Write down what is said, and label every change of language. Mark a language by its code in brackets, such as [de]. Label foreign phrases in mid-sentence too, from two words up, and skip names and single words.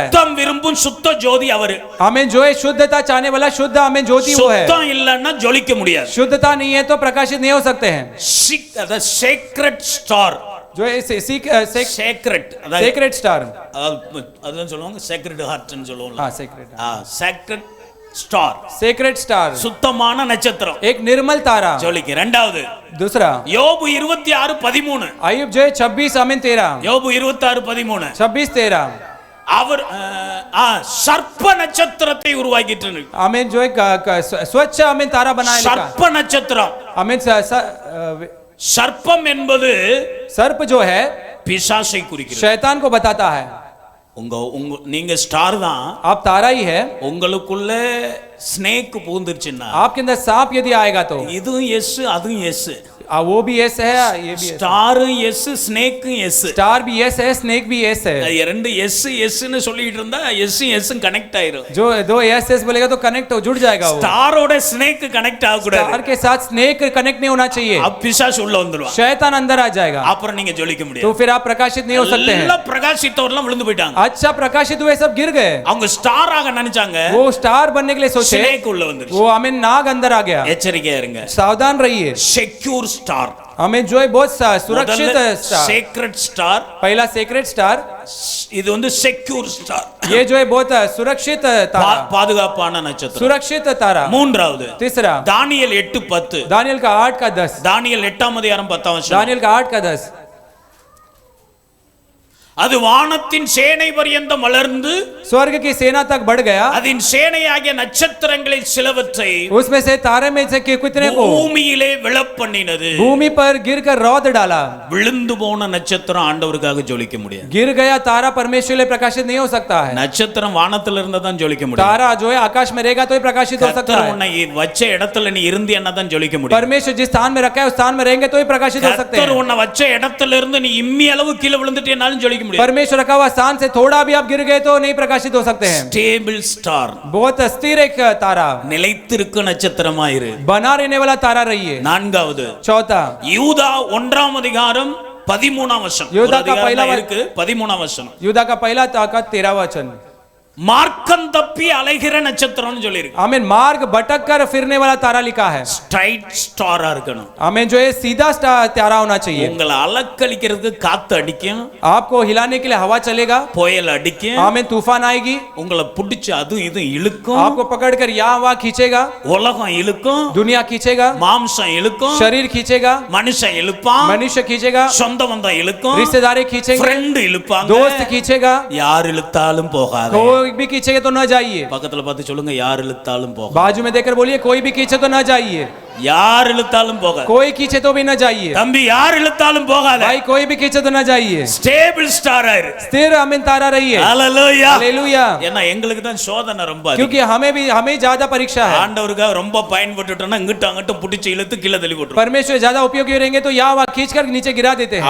[ta] சுத்தம் விரும்பும் சுத்த ஜோதி அவரு. [hi] हमें जो है शुद्धता चाहने वाला शुद्ध हमें ज्योति वो है. [ta] சுத்தம் இல்லன்னா ஜொலிக்க முடியாது. [hi] शुद्धता नहीं है तो प्रकाशित नहीं हो सकते हैं. [en] சேக்ரெட் ஸ்டார் [hi] जो है [en] சேக்ரெட் सेक्रेट स्टार. [ta] அதான் சொல்லுவாங்க [en] sacred heartனு [ta] சொல்லுவாங்க. [hi] हाँ सेक्रेट. [en] சேக்ரெட் ஸ்டார் सेक्रेट स्टार [ta] சுத்தமான நட்சத்திரம். [hi] एक निर्मल तारा. [ta] ஜொலிக்க. இரண்டாவது [hi] दूसरा [ta] யோபு 26:13. [hi] अय्यूब जो है 26 आमीन 13. [ta] யோபு 26:13. 26:13. அவர் சர்ப்ப நட்சத்திரத்தை உருவாக்கிட்டு [hi] आमीन जो है स्वच्छ आमीन तारा बनाया. [ta] சர்ப்ப நட்சத்திரம். [hi] आमीन [ta] சர்ப்பம் என்பது [hi] सर्प जो है [ta] பிசாசை குறிக்கிறது. [hi] शैतान को बताता है. [ta] நீங்க ஸ்டார் தான். [hi] आप तारा ही है. [ta] உங்களுக்குள்ள ஸ்னேக் பூந்துருச்சுன்னா [hi] आपके अंदर सांप यदि आएगा तो [ta] இதுவும் எஸ் அதுவும் எஸ். [hi] वो भी एस है, ये भी [ta] ஸ்டாரும் எஸ் ஸ்னேக்கும் எஸ். [hi] स्टार भी एस है, स्नेक भी एस है. [ta] ரெண்டு [en] S Sனு [ta] சொல்லிட்டு இருந்தா [en] S S connect [ta] ஆயிரும். [hi] जो दो [en] S S [hi] बोलेगा तो कनेक्ट हो जुड़ जाएगा. वो [ta] ஸ்டாரோட [en] snake connect [ta] ஆக கூடாது. [hi] स्टार के साथ [en] snake connect [hi] नहीं होना चाहिए. [ta] अब பிசாசு உள்ள வந்துருவா. [hi] शैतान अंदर आ जाएगा. [ta] அப்புறம் நீங்க ஜொலிக்க முடியாது. [hi] तो फिर आप प्रकाशित नहीं हो सकते हैं. [ta] எல்லாம் பிரகாசித்தவர்லாம் விழுந்து போயிட்டாங்க. [hi] अच्छा प्रकाशित हुए सब गिर गए. [ta] அவங்க ஸ்டார் ஆக நினைச்சாங்க. [hi] वो स्टार बनने के लिए सोचे. [ta] ஸ்னேக் உள்ள வந்துருச்சு. [hi] वो हमें नाग अंदर आ गया. [ta] எச்சரிக்கையா இருங்க. [hi] सावधान रहिए. [en] செக்யூர் ஸ்டார். [hi] हमें जो है बहुत सुरक्षित स्टार. [en] सेक्रेट स्टार. पहला सेक्रेट स्टार. [ta] இது வந்து [en] secure star. [hi] ये जो है बहुत सुरक्षित तारा. [ta] பாதுகாப்பான நட்சத்திரம். [hi] सुरक्षित तारा. [ta] மூன்றாவது [hi] तीसरा [ta] தானியேல் 8:10. [hi] दानियल का 8 का 10. [ta] தானியேல் 8ஆம் அதிகாரம் 10ஆம் வசனம். [hi] दानियल का 8 का 10. [ta] அது வானத்தின் சேனை பரியந்தம் வளர்ந்து [hi] स्वर्ग की सेना तक बढ़ गया, [ta] அதன் சேனையாகிய நட்சத்திரங்களில் சிலவற்றை [hi] उसमें से तारे में से कितने को [ta] பூமியிலே விழப்பண்ணினது. [hi] भूमि पर गिरकर रौद डाला। [ta] விழுந்து போன நட்சத்திரம் ஆண்டவருக்காக ஜொலிக்க முடியாது. [hi] गिर गया तारा परमेश्वर के लिए प्रकाशित नहीं हो सकता है। [ta] நட்சத்திரம் வானத்துல இருந்தா தான் ஜொலிக்க முடியும். [hi] तारा जो है आकाश में रहेगा तो ही प्रकाशित हो सकता [ta] கர்த்தர் [hi] है। [ta] உன்னை வச்ச இடத்துல நீ இருந்தியன்னா தான் ஜொலிக்க முடியும். [hi] परमेश्वर जिस स्थान में रखा है उस स्थान में रहेंगे तो ही प्रकाशित हो सकते [ta] கர்த்தர் [hi] हैं। [ta] உன்னை வச்ச இடத்துல இருந்து நீ இம்மி அளவு கீழே விழுந்துட்டேனாலும் ஜொலிக்க முடியும். [hi] परमेश्वर रखा हुआ स्थान से थोड़ा भी आप गिर गए तो नहीं प्रकाशित हो सकते हैं। [en] ஸ்டேபிள் ஸ்டார், [hi] बहुत स्थिर एक तारा, [ta] நிலைத்திருக்கும் நட்சத்திரமாயிரு. [hi] बना रहने वाला तारा रहिए। [ta] நான்காவது [hi] चौथा, [ta] யூதா 1ஆம் அதிகாரம் 13ஆம் வசனம். [hi] யூதா का पहला [ta] இருக்கு 13ஆம் வசனம். [hi] यूदा का पहला ताकत 13 वचन, [ta] மார்க்கம் தப்பி அலைகிற நட்சத்திரம்னு சொல்லி இருக்கு. [hi] आमीन, मार्ग भटक कर फिरने वाला तारा लिखा है। [en] straight starா [ta] இருக்கணும். [hi] आमीन, जो है सीधा तारा होना चाहिए। [ta] உங்களை அலக்களிக்கிறதுக்கு காத்து அடிக்கும், [hi] आपको हिलाने के लिए हवा चलेगा, [ta] புயல் அடிக்கும், [hi] आमीन, तूफान आएगी, [ta] உங்களை பிடிச்சு அதுவும் இதுவும் இழுக்கும், [hi] आपको पकड़कर यहाँ वहाँ खींचेगा, [ta] உலகம் இழுக்கும், [hi] दुनिया खींचेगा, [ta] மாம்சம் இழுக்கும், [hi] शरीर खींचेगा, [ta] மனுஷன் இழுப்பான், [hi] मनुष्य खींचेगा, [ta] சொந்த பந்தம் இழுக்கும், [hi] रिश्तेदारी खींचेंगे, [ta] ஃப்ரெண்ட் இழுப்பாங்க, [hi] दोस्त खींचेगा, [ta] யார் இழுத்தாலும் போகாது. [hi] कोई भी खींचेगा तो न जाइए। [ta] பக்கத்துல பார்த்து சொல்லுங்க, யார் இழுத்தாலும் போகாது. [hi] बाजू में देखकर बोलिए, कोई भी खींचे तो न जाइए। [ta] யார் இழுத்தாலும் போகாது. [hi] कोई खींचे तो भी न जाइए। [ta] தம்பி, யார் இழுத்தாலும் போகாத. [hi] भाई, कोई भी खींचे तो न जाइए। [en] stable star [ta] ஆயிரு. [hi] स्थिर आमीन तारा रहिए। [ta] ஹalleluya. [hi] हालेलुया। [ta] ஏன்னா எங்களுக்கு தான் சோதனை ரொம்ப அதிகம். [hi] क्योंकि हमें ज्यादा परीक्षा है। [ta] ஆண்டவருக்காக ரொம்ப பயன்பட்டுட்டோம்னா இங்கிட்ட அங்கிட்ட புடிச்சு இழுத்து கீழே தள்ளி போட்டுரும். [hi] परमेश्वर ज्यादा उपयोगी रहेंगे तो यहाँ वहाँ खींच कर नीचे गिरा देते हैं।